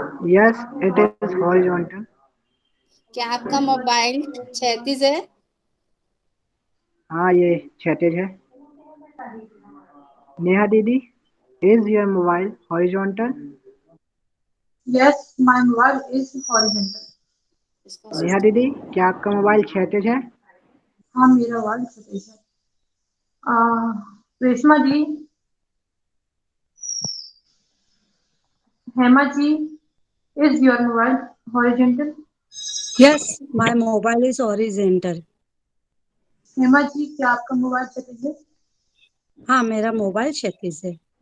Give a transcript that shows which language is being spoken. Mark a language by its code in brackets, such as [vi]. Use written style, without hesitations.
[en] Yes it is horizontal. [hi] क्या आपका mobile क्षैतिज है? हाँ ये क्षैतिज है। [en] नेहा दीदी, is your mobile horizontal? Yes, my mobile is horizontal. [hi] Neha दीदी, क्या आपका मोबाइल क्षैतिज है? हाँ, मेरा मोबाइल क्षैतिज है। [en] Reshma ji, Hema ji, is your mobile horizontal? Yes, my mobile is horizontal. [hi] Hema ji, क्या आपका मोबाइल क्षैतिज है? हाँ मेरा मोबाइल क्षैतिज है।